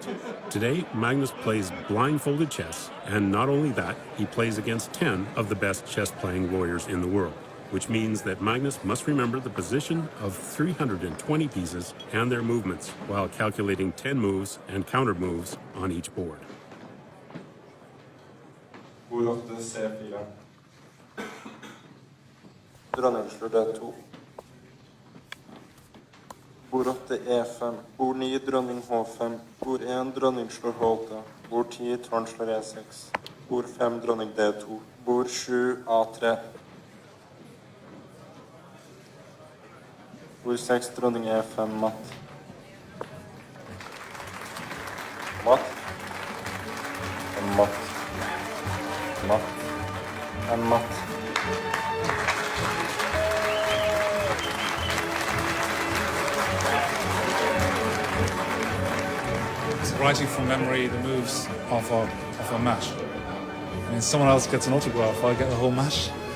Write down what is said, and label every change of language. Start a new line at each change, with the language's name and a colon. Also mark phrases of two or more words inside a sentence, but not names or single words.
English: Today, Magnus plays blindfolded chess, and not only that, he plays against 10 of the best chess-playing lawyers in the world, which means that Magnus must remember the position of 320 pieces and their movements while calculating 10 moves and counter moves on each board.
Norwegian: Bord 8, C4. Dronning slår D2. Bord 8, E5. Bord 9, dronning H5. Bord 1, dronning slår H8. Bord 10, tårn slår E6. Bord 5, dronning D2. Bord 7, A3. Bord 6, dronning E5, matt. Matt. Matt. Matt. Matt.
English: Writing from memory the moves of a match. I mean, someone else gets an autograph, I get the whole match.